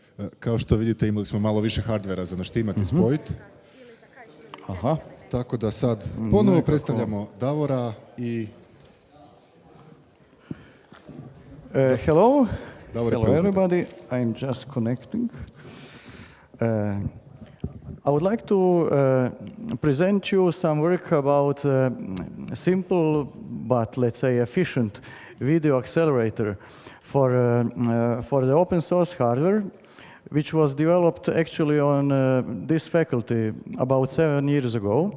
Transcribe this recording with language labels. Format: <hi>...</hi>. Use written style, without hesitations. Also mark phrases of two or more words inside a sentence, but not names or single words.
<hr>Kao što vidite, imali smo malo više hardvera za naštimati i spojiti. Aha. Tako da sad ponovo predstavljamo Davora i...</hr> <en>Hello. Davor, Hello everybody. I'm just connecting. I would like to present you some work about simple but, let's say, efficient video accelerator for the open source hardware, which was developed actually on this faculty about 7 years ago.</en>